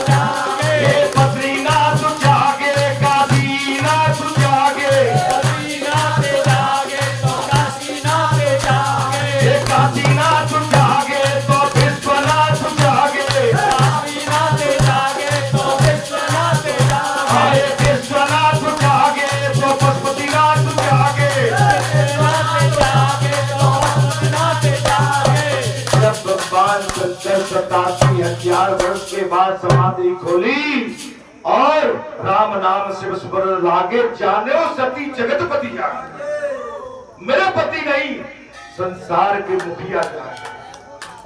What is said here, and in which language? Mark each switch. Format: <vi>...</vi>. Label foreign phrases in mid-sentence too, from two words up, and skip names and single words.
<hi>जागे, हे बद्रीनाथ जागे, काशीनाथ जागे, बद्रीनाथ जागे तो काशीनाथ जागे, हे काशीनाथ जागे तो विश्वनाथ जागे, काशीनाथ जागे तो विश्वनाथ जागे, हे विश्वनाथ जागे तो पशुपतिनाथ जागे, विश्वनाथ जागे तो पशुपतिनाथ जागे। जब भगवान शंकर 87,000 वर्ष के बाद समाधि खोली और राम नाम शिव सुमिरन लागे, जाने ओ सती जगतपति जागे, मेरा पति नहीं संसार के मुखिया जागे।</hi>